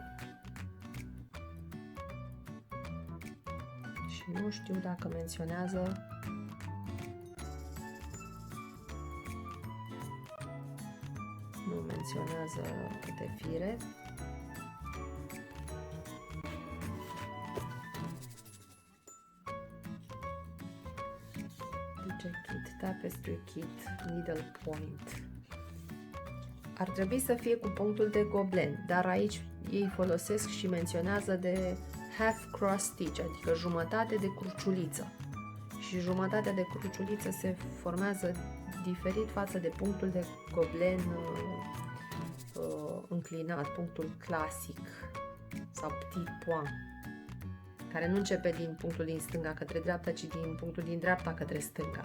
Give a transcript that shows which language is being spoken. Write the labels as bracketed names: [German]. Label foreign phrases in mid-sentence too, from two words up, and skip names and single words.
[Romanian] Și nu știu dacă menționează câte fire. [English] Zice kit, tapestry kit, needle point. [Romanian] Ar trebui să fie cu punctul de goblen, dar aici ei folosesc și menționează de [English] half cross stitch, [Romanian] adică jumătate de cruciuliță. Și jumătatea de cruciuliță se formează diferit față de punctul de goblen înclinat, punctul clasic sau [French] petit point, [Romanian] care nu începe din punctul din stânga către dreapta, ci din punctul din dreapta către stânga.